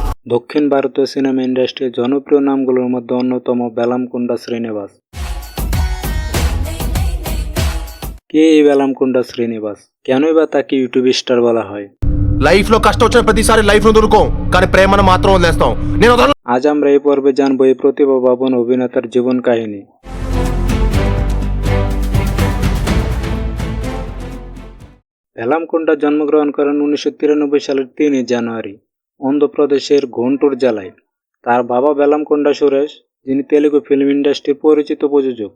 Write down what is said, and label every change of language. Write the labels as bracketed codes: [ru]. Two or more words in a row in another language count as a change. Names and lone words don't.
[bn] দক্ষিণ ভারতীয় [en] cinema industry's [bn] জনপ্রিয় নামগুলোর মধ্যে অন্যতম বেলামকুন্ডা শ্রীনিবাস। কে এই বেলামকুন্ডা শ্রীনিবাস? কেনই বা তাকে [en] YouTube star [bn] বলা হয়? [te] లైఫ్ లో కష్టం వచ్చిన ప్రతిసారి లైఫ్ ను దొరుకో కానీ ప్రేమను మాత్రం వదిలేస్తాం నేను వదలను. [bn] আজ আমরা এই পর্বে জানবো এই প্রতিভাবান অভিনেতার জীবন কাহিনী। বেলামকুন্ডা জন্মগ্রহণ করেন 1993 সালের 3 জানুয়ারি অন্ধ্রপ্রদেশের গুন্টুর জেলায়। তার বাবা বেলামকুন্ডা সুরেশ, যিনি তেলুগু [en] film industry's [bn] পরিচিত প্রযোজক।